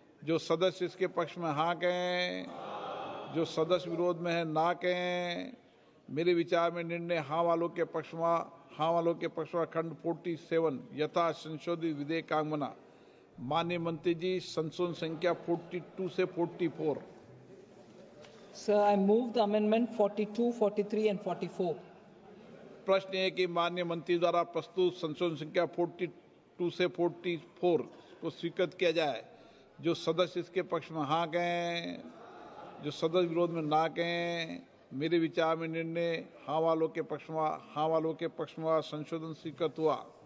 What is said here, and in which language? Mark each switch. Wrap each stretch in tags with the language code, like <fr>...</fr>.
<hi>जो सदस्य इसके पक्ष में हाँ कहें, जो सदस्य विरोध में है ना कहें। मेरे विचार में निर्णय हाँ वालों के पक्ष में, हाँ वालों के पक्ष में खंड 47 यथा संशोधित विधेयक का अंग बना। माननीय मंत्री जी, संशोधन संख्या 42 से 44।</hi> <en>Sir, I move the amendment 42, 43 and 44.</en> <hi>प्रश्न है कि माननीय मंत्री द्वारा प्रस्तुत संशोधन संख्या 42 से 44 को स्वीकृत किया जाए। जो सदस्य इसके पक्ष में हाँ कहें, जो सदस्य विरोध में ना कहें। मेरे विचार में निर्णय हाँ वालों के पक्ष में, हाँ वालों के पक्ष में संशोधन स्वीकृत हुआ।</hi>